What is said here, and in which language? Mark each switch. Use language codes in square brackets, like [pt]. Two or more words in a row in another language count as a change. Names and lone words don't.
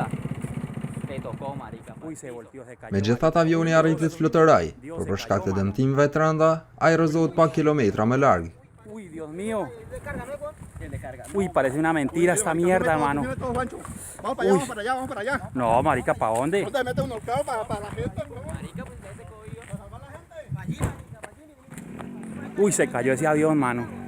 [es] Te tocó, marica. Uy, se volteó, se cayó. [sq] Megjithatë avioni arriti të flutëroj, por për shkak të dëmtimeve të rënda, ai rrëzohet pak kilometra më larg. [es] Uy, Dios mío. Uy, parece una mentira esta mierda, hermano. Vamos para allá, vamos para allá, vamos para allá. No, marica, ¿para dónde? No te metes un horcado para la gente, ¿no? Uy, se cayó ese avión, mano.